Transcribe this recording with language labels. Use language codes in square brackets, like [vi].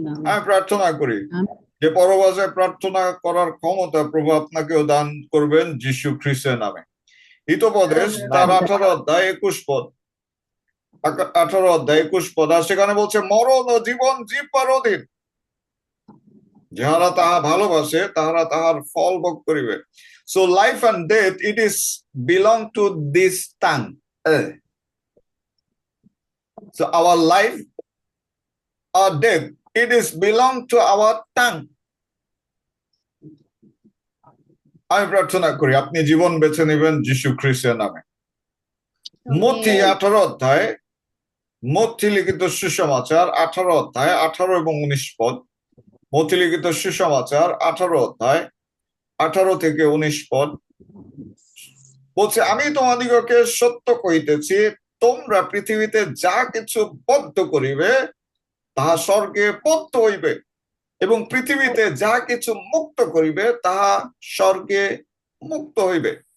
[bn] আমি প্রার্থনা করি যে পরভাষায় প্রার্থনা করার ক্ষমতা প্রভু আপনাকেও দান করবেন যীশু খ্রিস্টের নামে। হিতোপদেশ তার 18 পদ 18 পদ আর সেখানে বলছে মরণ ও জীবন জিহ্বার অধীন, যাহারা তাহা ভালোবাসে তাহারা তাহার ফল ভোগ করিবে। [en] So life and death, it is belong to this tongue. So our life or death, it is belong to our tongue. [bn] আমি প্রার্থনা করি আপনি জীবন বেছে নেবেন যীশু খ্রিস্টের নামে। মথি 18 অধ্যায়, মথি লিখিত সুসমাচার 18 অধ্যায় 18 এবং 19 পদ। মথি লিখিত সুসমাচার 18 অধ্যায় 18 থেকে 19 পদ বলছে, আমি তোমাদিগকে সত্য কহিতেছি, তোমরা পৃথিবীতে যা কিছু বদ্ধ করিবে তাহা স্বর্গে বদ্ধ হইবে, এবং পৃথিবীতে যা কিছু মুক্ত করিবে তাহা স্বর্গে মুক্ত হইবে।